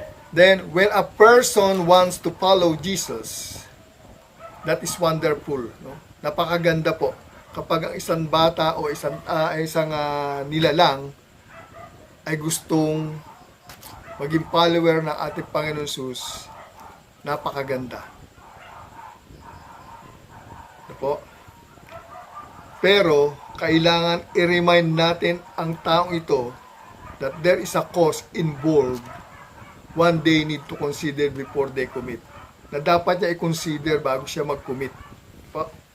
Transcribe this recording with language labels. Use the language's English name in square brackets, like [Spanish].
[English] Then, when a person wants to follow Jesus, that is wonderful. [Filipino] No? Napakaganda po. Kapag ang isang bata o isang nilalang ay gustong maging follower ng ating Panginoon Jesus, napakaganda. Ano po? Pero, kailangan i-remind natin ang taong ito [English] that there is a cost involved one they need to consider before they commit. [Filipino] Na dapat niya i-consider bago siya mag-commit. Po?